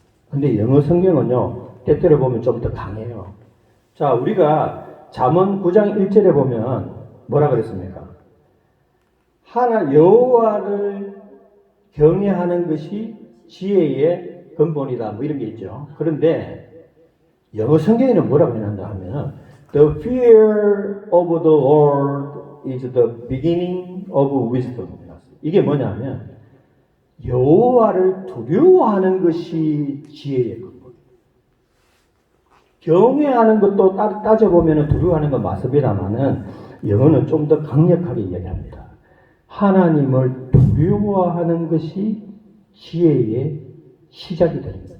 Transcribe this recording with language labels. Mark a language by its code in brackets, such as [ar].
[ko] 근데 영어 성경은요, 때때로 보면 좀 더 강해요. 자, 우리가 잠언 9장 1절에 보면 뭐라 그랬습니까? 여호와를 경외하는 것이 지혜의 근본이다. 뭐 이런 게 있죠. 그런데 영어 성경에는 뭐라고 해놨다 하면 [en] The fear of the Lord is the beginning of wisdom. [ko] 이게 뭐냐면 여호와를 두려워하는 것이 지혜의 근본. 경외하는 것도 따져보면 두려워하는 건 맞습니다만은 영어는 좀 더 강력하게 이야기합니다. 하나님을 두려워하는 것이 지혜의 시작이 됩니다.